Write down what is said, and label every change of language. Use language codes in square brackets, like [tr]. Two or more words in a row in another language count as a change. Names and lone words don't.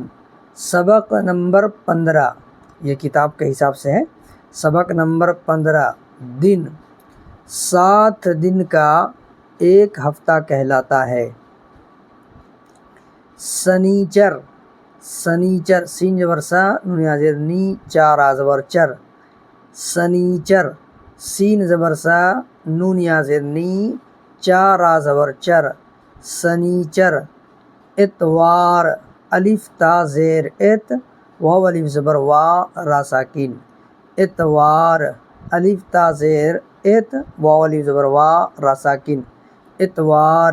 [ur] سبق نمبر 15، یہ کتاب کے حساب سے ہے۔ سبق نمبر 15، دن 7 دن کا ایک ہفتہ کہلاتا ہے۔ سنیچر، سنیچر، سین زبر سا، نون زبر نی، چار زبر چر، سنیچر، سین زبر سا، نون زبر نی، چار زبر چر، سنیچر۔ اتوار، الف تا زیر ات، واو الف زبر وا، را ساکن، اتوار، الف تا زیر ات، واو الف زبر وا، را ساکن، اتوار۔